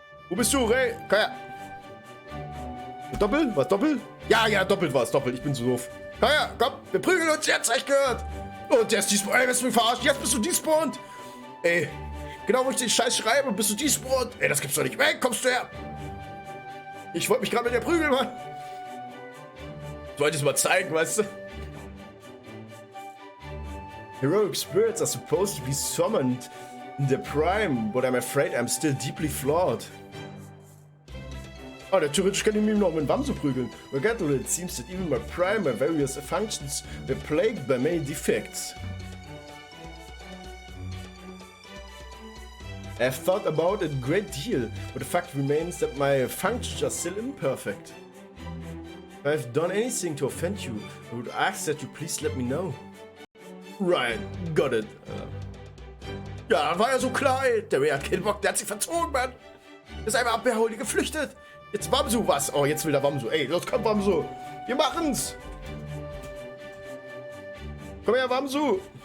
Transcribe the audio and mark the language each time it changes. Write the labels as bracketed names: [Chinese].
[German] Wo bist du, Ray? Komm her. Doppelt? Was doppelt? Ja, doppelt war es. Doppelt. Ich bin so doof. Komm her, komm. Wir prügeln uns jetzt. Hab ich gehört. Und der ist despawned. Ey, willst du mich verarschen? Jetzt bist du despawned. Ey. Genau, wo ich den Scheiß schreibe, bist du despawned. Ey, das gibt's doch nicht. Ey, kommst du her? Ich wollte mich gerade mit der prügeln, Mann. Ich wollte es mal zeigen, weißt du? [English] Heroic spirits are supposed to be summoned in their prime, but I'm afraid I'm still deeply flawed. [German] Oh, theoretisch kann ich mich noch mit Wamsu prügeln. [English] Regrettably, it seems that even my prime and various functions were plagued by many defects. I've thought about it a great deal, but the fact remains that my functions are still imperfect. If I've done anything to offend you, I would ask that you please let me know. Right, got it. [German] Ja, das war ja so klar, ey. Der Ray hat keinen Bock, der hat sich verzogen, Mann. Ist einfach abgehauen, geflüchtet. Jetzt Wamsu, was? Oh, jetzt will der Wamsu. Ey, los, komm, Wamsu. Wir machen's. Komm her, Wamsu.